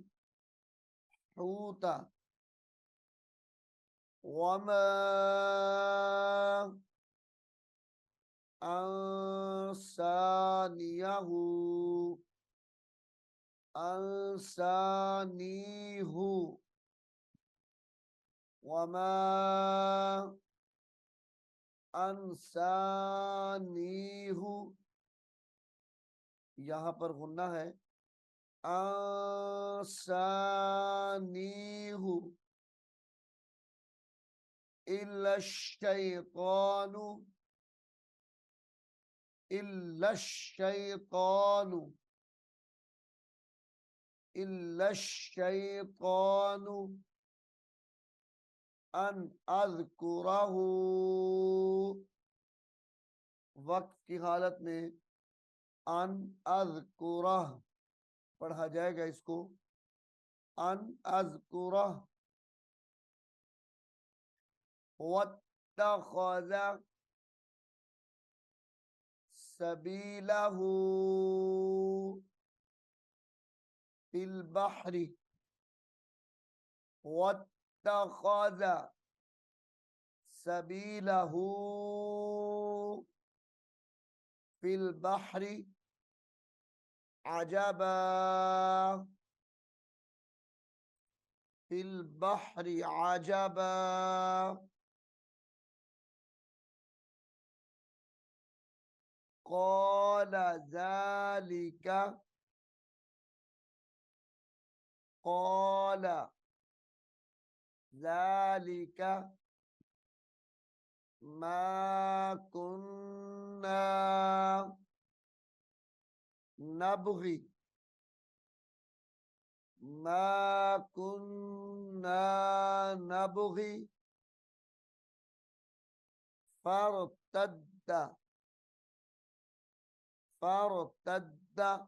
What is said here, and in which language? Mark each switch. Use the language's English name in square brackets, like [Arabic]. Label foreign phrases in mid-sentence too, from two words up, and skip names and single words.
[Arabic] حوتا وما أنسانيه أنسانيه وما أنسانيه. [Hindi] यहाँ पर गुन्ना है, [Arabic] أنسانيه إلا الشيطان إلا الشيطان إلا الشيطان أن أذكره. [Hindi] वक्त की हालत में [Arabic] أن أذكره [Hindi] पढ़ा जाएगा, इसको [Arabic] أن أذكره. واتخذ سبيله في البحر واتخذ سبيله في البحر عجبا في البحر عجبا. قال ذلك قال ذلك ما كنا نبغي ما كنا نبغي فارتدا فارتدا